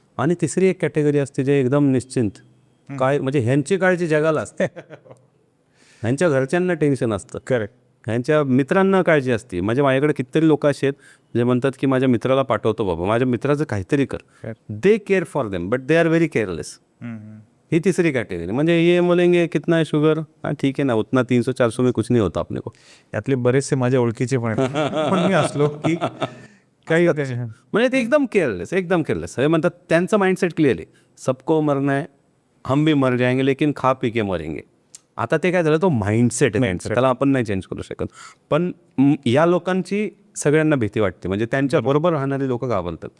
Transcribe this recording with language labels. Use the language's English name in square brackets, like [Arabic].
[Marathi] आणि तिसरी एक कॅटेगरी असते जे एकदम निश्चिंत, काय म्हणजे ह्यांची काळजी जगाला असते, ह्यांच्या घरच्यांना टेन्शन असतं, करेक्ट, ह्यांच्या मित्रांना काळजी असते. माझ्याकडे कितीतरी लोक असे आहेत जे म्हणतात की माझ्या मित्राला पाठवतो बाबा, माझ्या मित्राचं काहीतरी कर. [English] They care for them but they are very careless. [Marathi] ही तिसरी कॅटेगरी. [Hindi] म्हणजे ये बोलेंगे कितना है शुगर, हाँ ठीक है ना, उतना 300-400 में कुछ नहीं होता अपने को. [Marathi] यातले बरेचसे माझ्या ओळखीचे पण पण मी असलो की काही म्हणजे ते एकदम केअरलेस, एकदम केअरलेस. हे म्हणतात त्यांचं माइंडसेट क्लिअर आहे, [Hindi] सबको मरना है, हम भी मर जाएंगे लेकिन खा पी के मरेंगे. [Marathi] आता ते काय झालं, तो माइंडसेट आहे, त्याला आपण नाही चेंज करू शकत. पण या लोकांची सगळ्यांना भीती वाटते, म्हणजे त्यांच्या बरोबर राहणारी लोक घाबरतात.